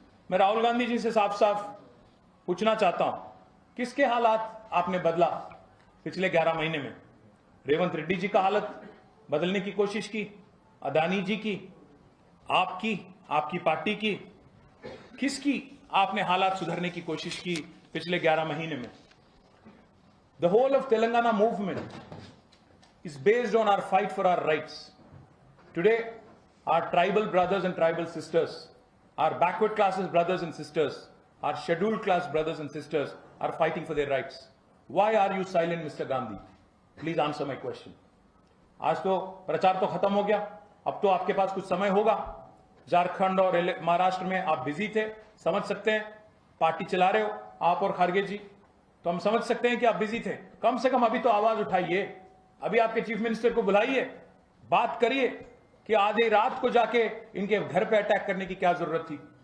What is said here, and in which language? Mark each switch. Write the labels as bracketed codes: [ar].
[hi] मैं राहुल गांधी जी से साफ साफ पूछना चाहता हूं, किसके हालात आपने बदला पिछले 11 महीने में? रेवंत रेड्डी जी का हालत बदलने की कोशिश की, अदानी जी की, आपकी पार्टी की, किसकी आपने हालात सुधारने की कोशिश की पिछले 11 महीने में? The whole of [en] Telangana movement is based on our fight for our rights. Today, our tribal brothers and tribal sisters, our backward classes brothers and sisters, our scheduled class brothers and sisters are fighting for their rights. Why are you silent, Mr. Gandhi? Please answer my question. [hi] आज तो प्रचार तो खत्म हो गया, अब तो आपके पास कुछ समय होगा। झारखंड और महाराष्ट्र में आप बिजी थे, समझ सकते हैं, पार्टी चला रहे हो आप और खारगे जी, तो हम समझ सकते हैं कि आप बिजी थे। कम से कम अभी तो आवाज उठाइए, अभी आपके चीफ मिनिस्टर को बुलाइए, बात करिए कि आधी रात को जाके इनके घर पे अटैक करने की क्या जरूरत थी?